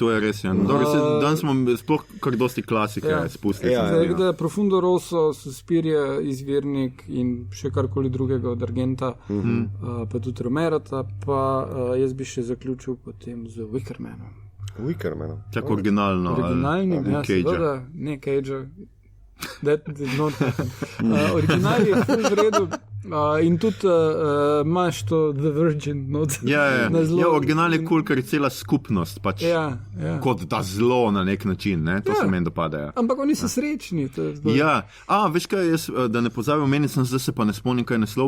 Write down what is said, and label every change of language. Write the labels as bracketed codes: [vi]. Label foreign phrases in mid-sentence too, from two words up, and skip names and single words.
[sl] To je res, danes smo sploh kar dosti klasike spustili. Zdaj, da Profundo Rosso, Suspiria, Izvirnik in še karkoli drugega od Argenta, pa tudi Romerata, pa jaz bi še zaključil potem z Wickermanom. Tako originalno. Originalni, seveda, ne Cage. [en] That did not happen. [sl] Original je ful v redu. In tudi imaš to The Virgin. Ja, original je kul, ker je cela skupnost, pač kot da zlo na nek način, ne? To se meni dopada. Ja. Ampak oni so srečni. Ja, veš kaj, jaz, da ne pozabim, meni sem zdaj se pa ne spomnim, kaj je naslov.